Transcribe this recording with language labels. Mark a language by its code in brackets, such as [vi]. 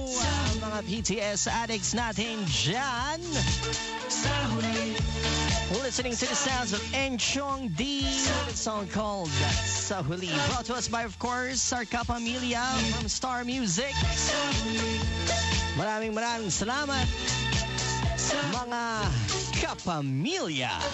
[tl] Ang mga PTS addicts natin dyan. [en] Listening to the sounds of Enchong D with a song called Sa Huli. Brought to us by, of course, our kapamilya from Star Music. [tl] Maraming salamat, mga kapamilya.